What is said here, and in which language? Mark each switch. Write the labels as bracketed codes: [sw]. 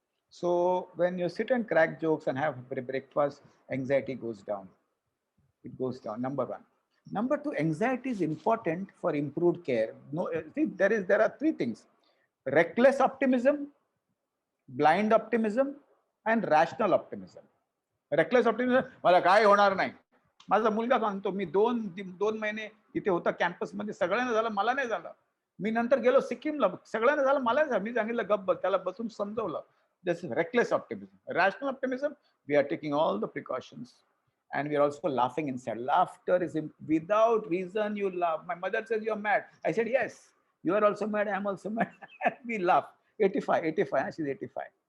[en] So when you sit and crack jokes and have breakfast, anxiety goes down. It goes down, number one. Number two, anxiety is important for improved care. No, see, there are 3 things: reckless optimism, blind optimism, and rational optimism. Reckless optimism, [mr] मला काय होणार नाही. माझा मुलगा सांगतो, मी 2 महिने इथे होता कॅम्पसमध्ये, सगळ्यांना झालं, मला नाही झालं. मी नंतर गेलो सिक्कीमला, सगळ्यांना झालं, मला नाही झालं. मी सांगितलं गप्प, त्याला बसून समजवलं. [en] This is reckless optimism. Rational optimism, we are taking all the precautions. And we are also laughing inside. Laughter is without reason you laugh. My mother says you're mad. I said, yes, you are also mad. I'm also mad. We laugh. 85. She's 85.